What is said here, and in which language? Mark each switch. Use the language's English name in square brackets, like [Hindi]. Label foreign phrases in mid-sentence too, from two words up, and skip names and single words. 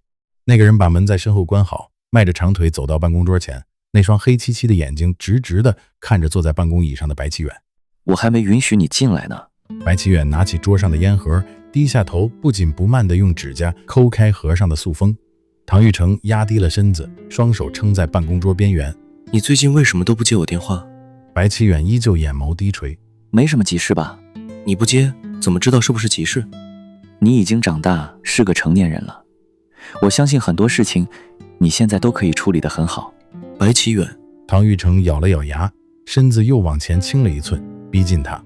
[Chinese] 那個人把門在身後關好，邁着長腿走到辦公桌前，那雙黑漆漆的眼睛直直地看着坐在辦公椅上的白起遠。我還沒允許你進來呢。白起遠拿起桌上的煙盒，低下頭，不緊不慢地用指甲摳開盒上的塑封。唐玉成壓低了身子，雙手撐在辦公桌邊緣。你最近為什麼都不接我電話？白起遠依舊眼眸低垂。沒什麼急事吧？你不接，怎麼知道是不是急事？你已經長大，是個成年人了。我相信很多事情，你現在都可以處理得很好。白起遠。唐玉成咬了咬牙，身子又往前傾了1寸，逼近他。